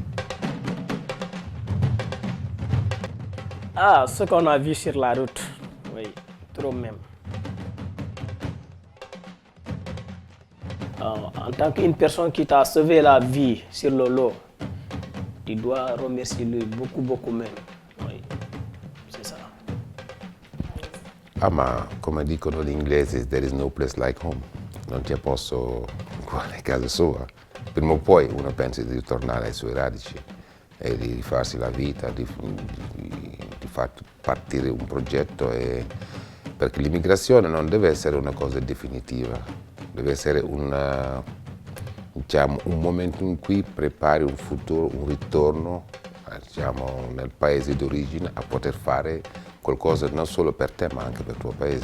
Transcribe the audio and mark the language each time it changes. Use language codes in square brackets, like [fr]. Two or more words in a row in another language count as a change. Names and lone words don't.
[fr] Ah, ce qu'on a vu sur la route, oui, trop même. En tant qu'une personne qui t'a sauvé la vie sur le lot, tu dois remercier lui beaucoup même. Oui, c'est ça. [it] Ma come dicono gli inglesi, [en] there is no place like home. [it] Non c'è posto uguale a casa sua. Prima o poi uno pensa di ritornare ai suoi radici e di rifarsi la vita, di far partire un progetto, perché l'immigrazione non deve essere una cosa definitiva, deve essere un momento in cui prepari un futuro, un ritorno nel paese d'origine a poter fare qualcosa non solo per te ma anche per il tuo paese.